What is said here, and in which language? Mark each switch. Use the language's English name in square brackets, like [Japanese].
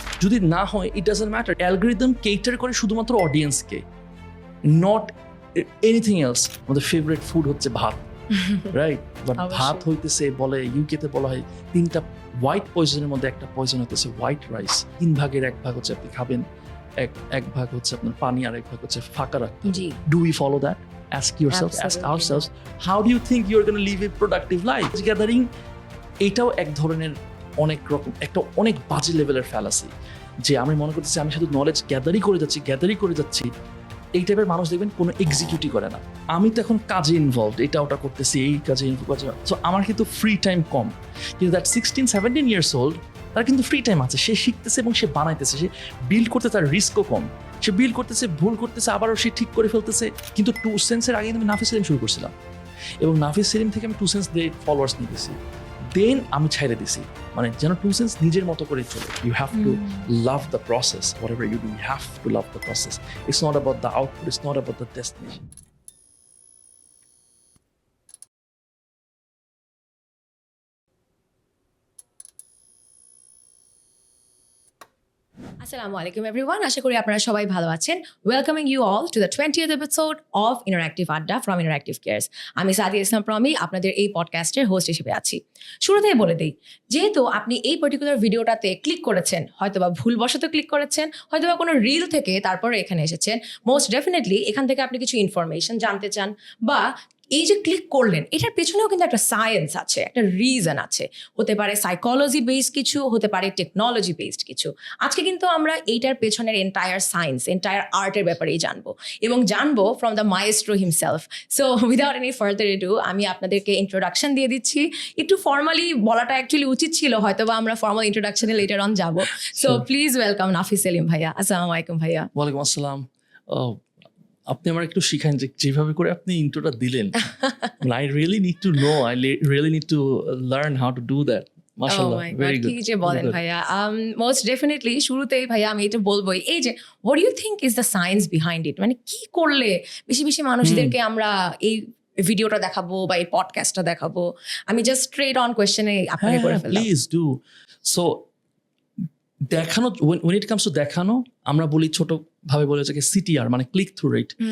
[Bangla] যদি না হয়, [English] It doesn't matter. [Bangla] Algorithm cater করে শুধুমাত্র অডিয়েন্সকে, [English] Not anything else. [Bangla] আমাদের ফেভারিট ফুড হচ্ছে ভাত, রাইট? বাট ভাত হইতেছে, বলে ইউকেতে বলা হয় 3টা [English] White পয়জনের মধ্যে একটা পয়জন হইতেছে হোয়াইট রাইস। [Bangla] 3 ভাগের 1 ভাগ হচ্ছে আপনি খাবেন, এক ভাগ হচ্ছে আপনার পানি, আর 1 ভাগ হচ্ছে ফাঁকা রাখতে। [English] Do we follow that? Ask yourself, ask ourselves, how do you think you're going to live a productive life? [Bangla] Gathering এটাও এক ধরনের অনেক রকম একটা অনেক বাজে লেভেলের ফ্যালাসি, যে আমি মনে করতেছি আমি শুধু নলেজ গ্যাদারই করে যাচ্ছি। এই টাইপের মানুষ দেখবেন কোনো এক্সিকিউটই করে না। আমি তো এখন কাজে ইনভলভড, এটা ওটা করতেছি, এই কাজে ইনভলভ। সো আমার কিন্তু ফ্রি টাইম কম, কিন্তু [English] that 16-17 years old, [Bangla] তার কিন্তু ফ্রি টাইম আছে, সে শিখতেছে এবং সে বানাইতেছে, সে বিল্ড করতে, তার রিস্কও কম, সে বিল্ড করতেছে, ভুল করতেছে, আবারও সে ঠিক করে ফেলতেছে। কিন্তু 2 সেন্সের আগে আমি নাফিস সেলিম শুরু করছিলাম, এবং নাফিস সেলিম থেকে আমি 2 সেন্স দিয়ে ফলোয়ার্স নিয়ে গেছি, দেন আমি ছাইড়ে দিছি। মানে যেন 2 সেন্স নিজের মতো করে চলে। [English] You have to love the process, whatever you do, you have to love the process. It's not about the output, it's not about the destination. Assalamu alaikum everyone. [Bangla] আশা করি আপনারা সবাই ভালো আছেন. [English] Welcoming you all to the 20th episode of Interactive Adda from Interactive Cares. [Bangla] আমি সাদিয়া ইসলাম প্রমি, আপনাদের এই পডকাস্টের host হিসেবে আছি। শুরুতেই বলে দিই, যেহেতু আপনি এই পার্টিকুলার ভিডিওটাতে ক্লিক করেছেন, হয়তোবা ভুলবশত ক্লিক করেছেন, হয়তোবা কোনো রিল থেকে তারপরে এখানে এসেছেন, মোস্ট ডেফিনেটলি এখান থেকে আপনি কিছু ইনফরমেশন জানতে চান, বা এই যে ক্লিক করলেন এটার পেছনেও কিন্তু একটা সায়েন্স আছে, একটা রিজন আছে। হতে পারে সাইকোলজি বেসড কিছু, হতে পারে টেকনোলজি বেসড কিছু। আজকে কিন্তু আমরা এইটার পেছনের এন্টায়ার সায়েন্স, এন্টায়ার আর্টের ব্যাপারেই জানবো, এবং জানবো [English] From the maestro himself. So without any further ado, [Bangla] আমি আপনাদেরকে ইন্ট্রোডাকশন দিয়ে দিচ্ছি। একটু ফর্মালি বলাটা অ্যাকচুয়ালি উচিত ছিল, হয়তো বা আমরা ফর্মাল ইন্ট্রোডাকশনে লেটার অন যাবো। [English] so please welcome [Bangla] নাফিস সেলিম ভাইয়া। আসসালামু আলাইকুম ভাইয়া। ওয়ালাইকুম আসসালাম। আপনি আমার একটু শিখান যে যেভাবে করে আপনি ইন্ট্রোটা দিলেন। [English] I really need to know, I really need to learn how to do that. [Arabic] মাশাআল্লাহ, [English] very good. [Bangla] কি যে বলেন ভাইয়া। [English] most definitely [Bangla] শুরুতেই ভাইয়া আমি এটা বলবোই, এই যে [English] what do you think is the science behind it? [Bangla] মানে কি করলে বেশি বেশি মানুষদেরকে আমরা এই ভিডিওটা দেখাবো বা এই পডকাস্টটা দেখাবো? আমি জাস্ট স্ট্রেট অন কোয়েশ্চেনে আপনাকে করে ফেললাম। [English] Please do. [Bangla] সো দেখানো, [English] when it comes to [Bangla] দেখানো, আমরা বলি ছোট ভাবে বলে যে CTR, মানে ক্লিক থ্রু রেট।